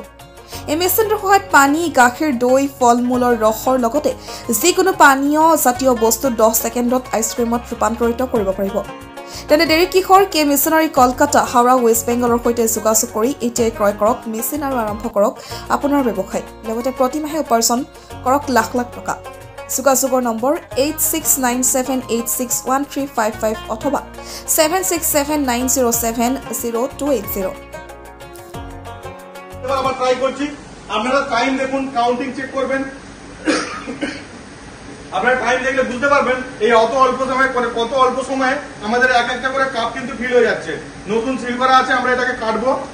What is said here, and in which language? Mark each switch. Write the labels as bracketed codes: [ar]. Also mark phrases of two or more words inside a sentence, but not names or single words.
[as] এই মেচিনটোৰ সহায়ত পানী গাখীৰ দৈ ফলমূলৰ ৰসৰ লগতে যিকোনো পানীয় জাতীয় বস্তু 10 ছেকেণ্ডত আইচক্ৰীমত ৰূপান্তৰিত কৰিব পাৰিব তেনে দেৰি কিহৰ কে মিছনাৰী কলকাতা হাওৰা ৱেষ্ট বেংগলৰ সৈতে যোগাযোগ কৰি এতিয়াই ক্ৰয় কৰক মেচিন আৰু আৰম্ভ কৰক আপোনাৰ ব্যৱসায় লগতে প্ৰতিমাহে উপাৰ্জন কৰক লাখ লাখ টকা যোগাযোগৰ নম্বৰ 8697861355 অথবা 7679070280 [bn] এবার আমরা ট্রাই করছি আপনারা টাইম দেখুন কাউন্টিং চেক করবেন আপনারা টাইম দেখলে বুঝতে পারবেন এই অত অল্প সময় করে কত অল্প সময়ে আমাদের এক একটা করে কাপ কিন্তু ফিল হয়ে যাচ্ছে নতুন সিল করা আছে আমরা এটাকে কাটবো